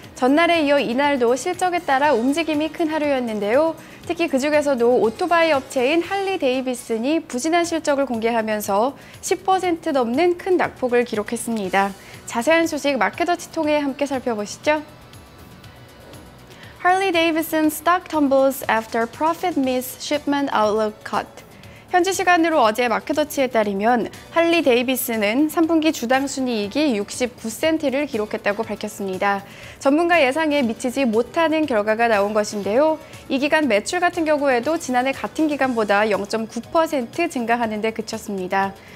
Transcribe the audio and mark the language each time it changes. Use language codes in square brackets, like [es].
[ko] 전날에 이어 이날도 실적에 따라 움직임이 큰 하루였는데요. 특히 그중에서도 오토바이 업체인 할리 데이비슨이 부진한 실적을 공개하면서 10% 넘는 큰 낙폭을 기록했습니다. 자세한 소식 마켓워치 통해 함께 살펴보시죠. [en] Harley Davidson stock tumbles after profit miss shipment outlook cut. [ko] 현지 시간으로 어제 마켓워치에 따르면 할리 데이비슨은 3분기 주당 순이익이 69센트를 기록했다고 밝혔습니다. 전문가 예상에 미치지 못하는 결과가 나온 것인데요. 이 기간 매출 같은 경우에도 지난해 같은 기간보다 0.9% 증가하는 데 그쳤습니다.